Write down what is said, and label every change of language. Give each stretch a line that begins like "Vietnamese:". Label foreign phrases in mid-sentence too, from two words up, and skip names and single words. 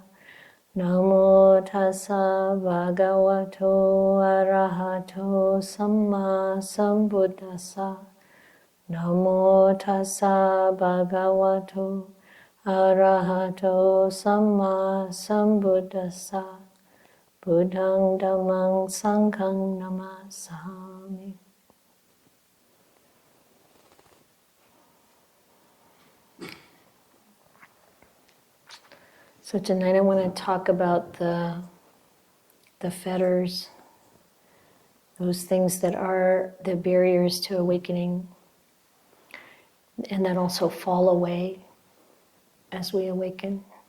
Pali: Namo tassa bhagavato arahato samma sambuddhassa. Namo tassa bhagavato arahato samma sambuddhassa. Buddhang dhammang sanghang namasami.
English: So tonight I want to talk about the fetters, those things that are the barriers to awakening, and that also fall away as we awaken.